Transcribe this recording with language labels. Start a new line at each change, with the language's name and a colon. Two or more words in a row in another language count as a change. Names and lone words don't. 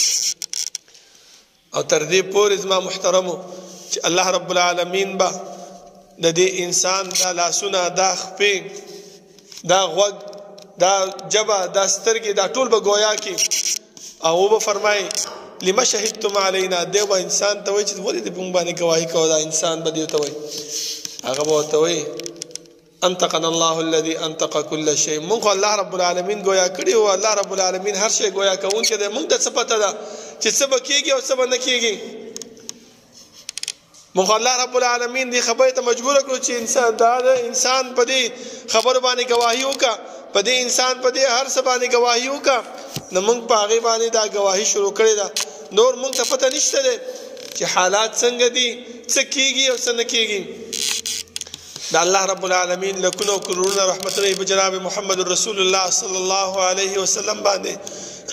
Pashto: او تر دې پورې زما محترمو چې الله رب العالمین به د دې انسان دا لاسونه دا خپې دا غوږ دا جبه دا سترګې دا ټول به ګویا کړي او به فرمایي
Arabic: لما شهدتم علینا
Pashto: دی به انسان ته وایي چې ولې دې په موږ باندې ګواهي کوه دا انسان به دې ته وایي هغه به ورته وایي
Arabic: انطقنا الله الذي انطق كل شيء
Pashto: موږ الله رب العالمین ګویا کړي او الله رب العالمین هر شی ګویا کوونکی دی موږ ته څه پته ده چې څه به کېږي او څه به نه کېږي موږ الله رب العالمین دې خبرې ته مجبوره کړو چې انسان په دې خبرو باندې ګواهي وکړه په دې انسان په دې هر څه باندې ګواهي وکړه نو موږ په هغې باندې دا ګواهي شروع کړې ده نور موږ ته پته نشته دی چې حالات څنګه دي څه کېږي او څه نه کېږي د الله رب العالمین لکونه او کرورونه رحمتونه په جناب محمد رسول الله
Arabic: صلی الله علیه وسلم
Pashto: باندې